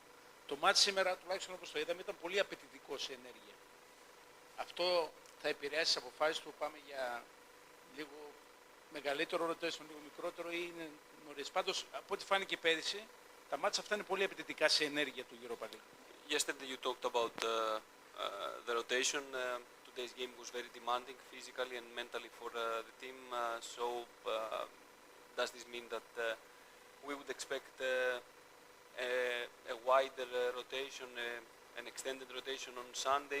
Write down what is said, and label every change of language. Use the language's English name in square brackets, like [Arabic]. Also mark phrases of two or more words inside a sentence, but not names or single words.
[Greek] Το μάτς σήμερα, τουλάχιστον όπως το είδαμε, ήταν πολύ απαιτητικό σε ενέργεια. Αυτό θα επηρεάσει τις αποφάσεις του, πάμε για λίγο μεγαλύτερο rotation, λίγο μικρότερο ή είναι νωρίς. Πάντως, από ό,τι φάνηκε πέρυσι, τα μάτς αυτά είναι πολύ απαιτητικά σε ενέργεια του Europa League. [English] Yesterday you talked about the rotation. Today's game was very demanding physically and mentally for the team. Does this mean that we would expect a wider rotation, an extended rotation on Sunday?